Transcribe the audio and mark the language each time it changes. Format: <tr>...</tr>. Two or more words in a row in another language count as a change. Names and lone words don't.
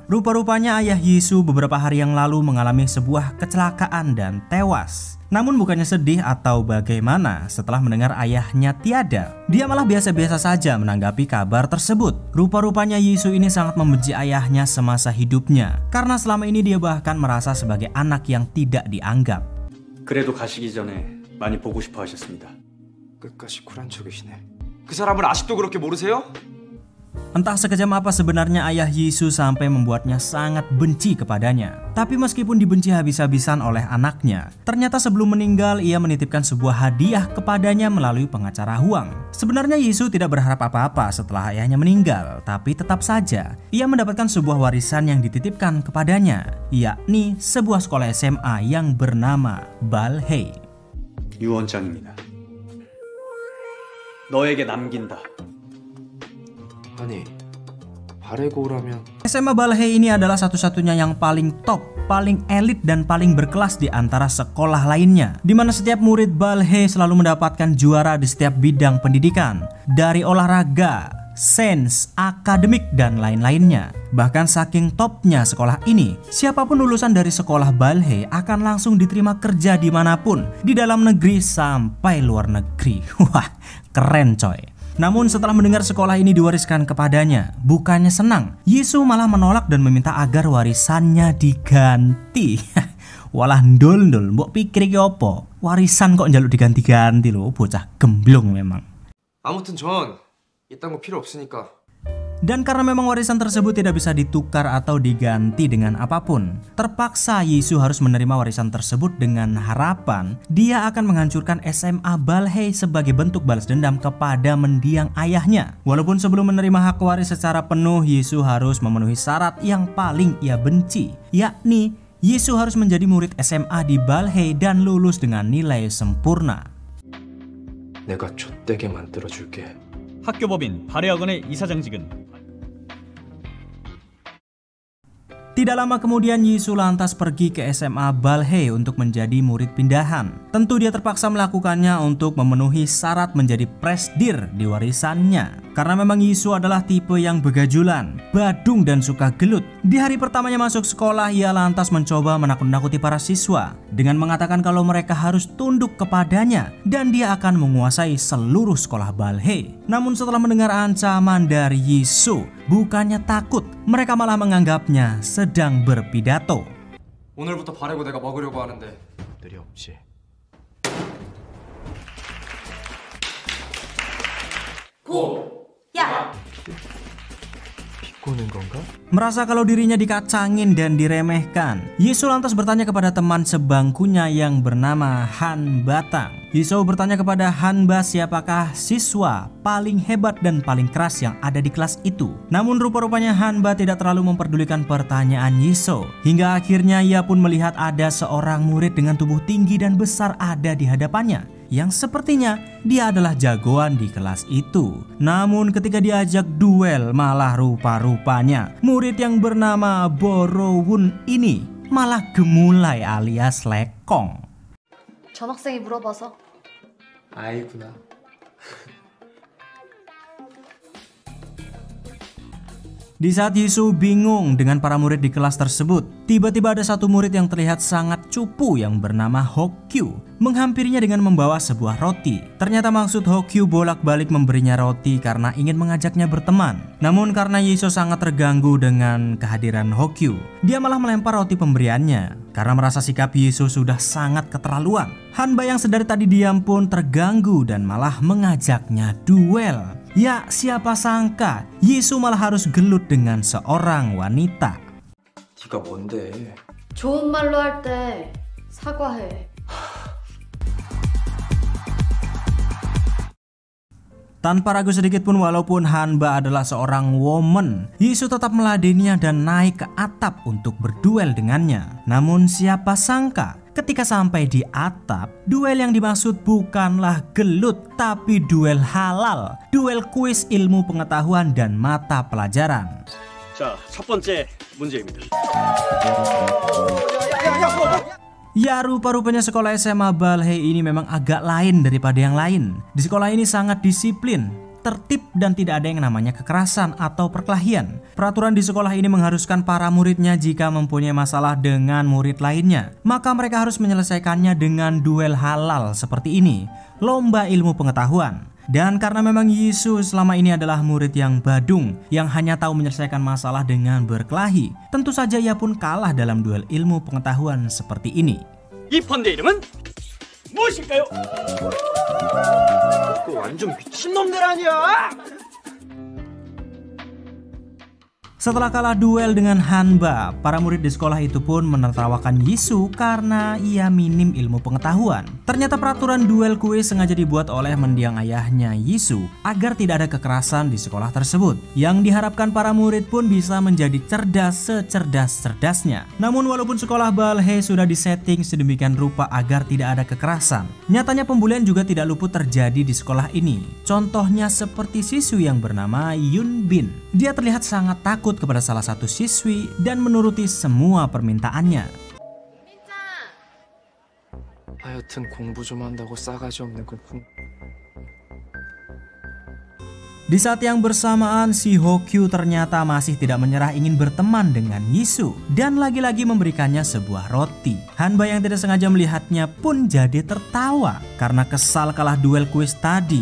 <id>Rupa-rupanya ayah Yisu beberapa hari yang lalu mengalami sebuah kecelakaan dan tewas. Namun bukannya sedih atau bagaimana setelah mendengar ayahnya tiada, dia malah biasa-biasa saja menanggapi kabar tersebut. Rupa-rupanya Yisu ini sangat membenci ayahnya semasa hidupnya, karena selama ini dia bahkan merasa sebagai anak yang tidak dianggap.</id> <ko>그래도 가시기 전에 많이 보고 싶어 하셨습니다. 끝까지 쿨한 척이시네. 그 사람을 아직도 그렇게 모르세요?</ko> <id>Entah sekejam apa sebenarnya ayah Yisu sampai membuatnya sangat benci kepadanya. Tapi meskipun dibenci habis-habisan oleh anaknya, ternyata sebelum meninggal ia menitipkan sebuah hadiah kepadanya melalui pengacara Huang. Sebenarnya Yisu tidak berharap apa-apa setelah ayahnya meninggal, tapi tetap saja ia mendapatkan sebuah warisan yang dititipkan kepadanya, yakni sebuah sekolah SMA yang bernama Balhei.</id> <ko>유원장입니다. 너에게 남긴다. 아니, 바레고라면</ko> <id>SMA Balhei ini adalah satu-satunya yang paling top, paling elit dan paling berkelas di antara sekolah lainnya, di mana setiap murid Balhei selalu mendapatkan juara di setiap bidang pendidikan, dari olahraga, sains, akademik, dan lain-lainnya. Bahkan saking topnya sekolah ini, siapapun lulusan dari sekolah Balhei akan langsung diterima kerja dimanapun, di dalam negeri sampai luar negeri. Wah, keren coy. Namun setelah mendengar sekolah ini diwariskan kepadanya, bukannya senang, Yisu malah menolak dan meminta agar warisannya diganti.</id> <jv>Walah ndol-ndol, mbok pikir iki opo? Warisan kok njaluk diganti-ganti lho, bocah gemblong memang.</jv> <ko>아무튼 전 이딴 거 필요 없으니까</ko> <id>Dan karena memang warisan tersebut tidak bisa ditukar atau diganti dengan apapun, terpaksa Yisu harus menerima warisan tersebut dengan harapan dia akan menghancurkan SMA Balhae sebagai bentuk balas dendam kepada mendiang ayahnya. Walaupun sebelum menerima hak waris secara penuh, Yisu harus memenuhi syarat yang paling ia benci, yakni Yisu harus menjadi murid SMA di Balhae dan lulus dengan nilai sempurna.</id> <ko>내가 좆되게 만들어줄게. 학교법인 발해학원의 이사장직은</ko> <id>Tidak lama kemudian Yisu lantas pergi ke SMA Balhae untuk menjadi murid pindahan. Tentu dia terpaksa melakukannya untuk memenuhi syarat menjadi presdir di warisannya. Karena memang Yisu adalah tipe yang begajulan, badung dan suka gelut. Di hari pertamanya masuk sekolah, ia lantas mencoba menakut-nakuti para siswa dengan mengatakan kalau mereka harus tunduk kepadanya dan dia akan menguasai seluruh sekolah Balhae. Namun setelah mendengar ancaman dari Yisu, bukannya takut, mereka malah menganggapnya sedang berpidato.</id> <ko>오늘부터 바래고 내가 먹으려고 하는데 들이 없지. 야! 비꼬는 건가?</ko> <id>Merasa kalau dirinya dikacangin dan diremehkan, Yisu lantas bertanya kepada teman sebangkunya yang bernama Han Batang. Yisu bertanya kepada Hanba siapakah siswa paling hebat dan paling keras yang ada di kelas itu. Namun rupa-rupanya Hanba tidak terlalu memperdulikan pertanyaan Yisu. Hingga akhirnya ia pun melihat ada seorang murid dengan tubuh tinggi dan besar ada di hadapannya, yang sepertinya dia adalah jagoan di kelas itu. Namun ketika diajak duel, malah rupa-rupanya murid yang bernama Borowun ini malah gemulai alias lekong.</id> <ko>전학생이 물어봐서 아이구나.</ko> <id>Di saat Yisu bingung dengan para murid di kelas tersebut, tiba-tiba ada satu murid yang terlihat sangat cupu yang bernama Hokyu menghampirinya dengan membawa sebuah roti. Ternyata maksud Hokyu bolak-balik memberinya roti karena ingin mengajaknya berteman. Namun karena Yisu sangat terganggu dengan kehadiran Hokyu, dia malah melempar roti pemberiannya karena merasa sikap Yisu sudah sangat keterlaluan. Hanba yang sedari tadi diam pun terganggu dan malah mengajaknya duel. Ya, siapa sangka Yisu malah harus gelut dengan seorang wanita.</id> <ko>네가 뭔데? 좋은 말로 할 때 사과해.</ko> <id>Tanpa ragu sedikit pun, walaupun Hanba adalah seorang woman, Yisu tetap meladeninya dan naik ke atap untuk berduel dengannya. Namun siapa sangka ketika sampai di atap, duel yang dimaksud bukanlah gelut, tapi duel halal, duel kuis ilmu pengetahuan dan mata pelajaran.</id> <ko>자, 첫 번째 문제입니다.</ko> <id>Ya, rupa-rupanya sekolah SMA Balhae ini memang agak lain daripada yang lain. Di sekolah ini sangat disiplin, tertib dan tidak ada yang namanya kekerasan atau perkelahian. Peraturan di sekolah ini mengharuskan para muridnya jika mempunyai masalah dengan murid lainnya, maka mereka harus menyelesaikannya dengan duel halal seperti ini, lomba ilmu pengetahuan. Dan karena memang Yisu selama ini adalah murid yang badung, yang hanya tahu menyelesaikan masalah dengan berkelahi, tentu saja ia pun kalah dalam duel ilmu pengetahuan seperti ini.</id> <ko>이 판대 이름은 무엇일까요? 그거 완전 미친놈들 아니야?</ko> <id>Setelah kalah duel dengan Hanba, para murid di sekolah itu pun menertawakan Yisu karena ia minim ilmu pengetahuan. Ternyata peraturan duel kuis sengaja dibuat oleh mendiang ayahnya Yisu agar tidak ada kekerasan di sekolah tersebut, yang diharapkan para murid pun bisa menjadi cerdas secerdas-cerdasnya. Namun walaupun sekolah Balhae sudah disetting sedemikian rupa agar tidak ada kekerasan, nyatanya pembulian juga tidak luput terjadi di sekolah ini. Contohnya seperti siswi yang bernama Yunbin. Dia terlihat sangat takut kepada salah satu siswi dan menuruti semua permintaannya.</id> <ko>하여튼 공부 좀 한다고 싸가지 없는 그</ko> <id>Di saat yang bersamaan, si Hokyu ternyata masih tidak menyerah ingin berteman dengan Yisu dan lagi-lagi memberikannya sebuah roti. Hanba yang tidak sengaja melihatnya pun jadi tertawa karena kesal kalah duel kuis tadi.</id>